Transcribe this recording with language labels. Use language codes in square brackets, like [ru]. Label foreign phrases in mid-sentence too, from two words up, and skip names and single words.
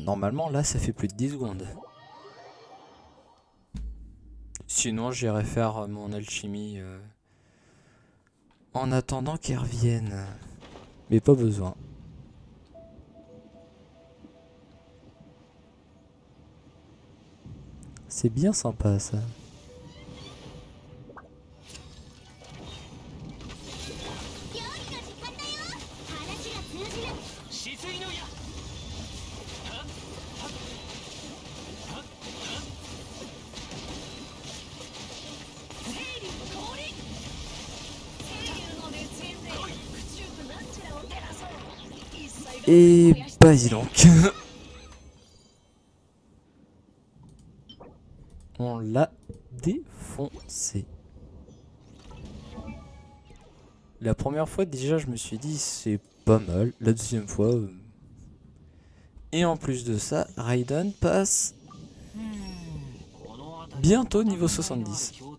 [fr] Normalement, là, ça fait plus de 10 secondes. Sinon, j'irai faire mon alchimie en attendant qu'elle revienne. Mais pas besoin. C'est bien sympa, ça. [ja] 料理の時間だよ。話が通じる。止水の矢はっはっはっはっ清流降臨。清流の熱源で宇宙部なんちゃらを照らそう。一切が [fr] Et bah dis donc. On l'a défoncé. La première fois déjà je me suis dit c'est pas mal. La deuxième fois... Et en plus de ça, Raiden passe bientôt niveau 70.